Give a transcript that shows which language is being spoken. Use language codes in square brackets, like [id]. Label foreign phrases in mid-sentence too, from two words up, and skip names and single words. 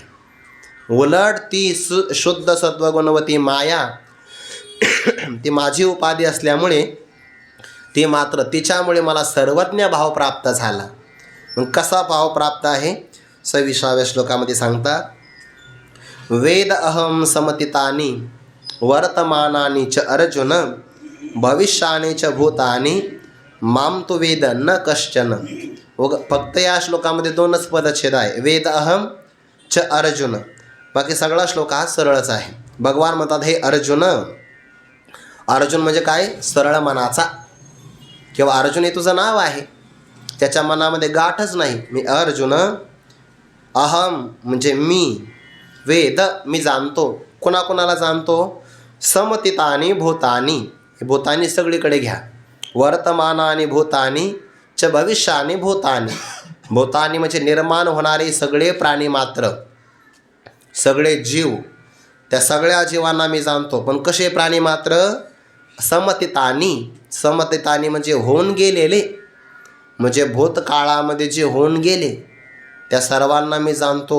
[mr] उलट ती शुद्ध सत्वगुणवती माया ती माझी उपाधी असल्यामुळे ती मात्र तिच्यामुळे मला सर्वज्ञ भाव प्राप्त झाला. मग कसा भाव प्राप्त आहे? 26व्या श्लोकामध्ये सांगतात, [sa] वेद अहम समतितानी वर्तमानानी च अर्जुन भविष्यानि च भूतानि माम तु वेद न कश्चन. [mr] फक्त या श्लोकामध्ये 2च पदच्छेद आहे, [sa] वेद अहम च अर्जुन. [mr] बाकी सगळा श्लोक हा सरळच आहे. भगवान म्हणतात, हे अर्जुन. अर्जुन म्हणजे काय? सरळ मनाचा. किंवा अर्जुन हे तुझं नाव आहे, त्याच्या मनामध्ये गाठच नाही. मी अर्जुन, अहम म्हणजे मी, वेद मी जाणतो. कोणाकोणाला जाणतो? [sa] समतितानी भूतानी, [mr] भूतानी सगळीकडे घ्या. [sa] वर्तमानानी भूतानी च भविष्यानि भूतानी. [mr] भूतानी म्हणजे निर्माण होणारे सगळे प्राणी मात्र, सगळे जीव, त्या सगळ्या जीवांना मी जाणतो. पण कसे प्राणी मात्र? समतीतानी. समतीतानी म्हणजे होऊन गेलेले, म्हणजे भूतकाळामध्ये जे होऊन गेले त्या सर्वांना मी जाणतो.